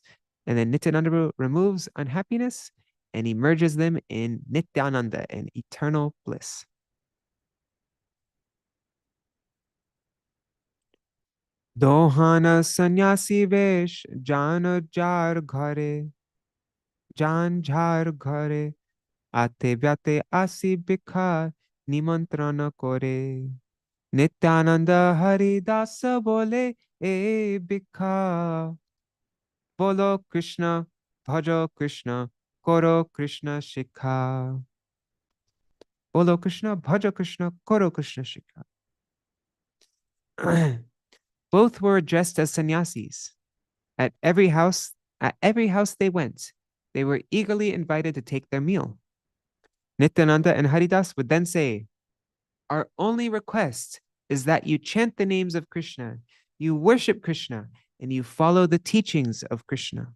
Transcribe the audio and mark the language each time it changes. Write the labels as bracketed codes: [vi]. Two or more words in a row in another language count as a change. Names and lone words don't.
[en] And then Nityananda removes unhappiness and he merges them in Nityananda, in eternal bliss. [bn] দুহানা সন্ন্যাসী বেশ যানা যার ঘরে যান যার ঘরে আতে ব্যাতে আসি ভিক্ষা নিমন্ত্রণ করে নিত্যানন্দ হরিদাস বলে এ ভিক্ষা বলো কৃষ্ণ ভজো কৃষ্ণ করো কৃষ্ণ শিক্ষা বলো কৃষ্ণ ভজো কৃষ্ণ করো কৃষ্ণ শিক্ষা. [en] Both were dressed as sannyasis. At every house they went, they were eagerly invited to take their meal. Nityananda and Haridas would then say, "Our only request is that you chant the names of Krishna, you worship Krishna, and you follow the teachings of Krishna."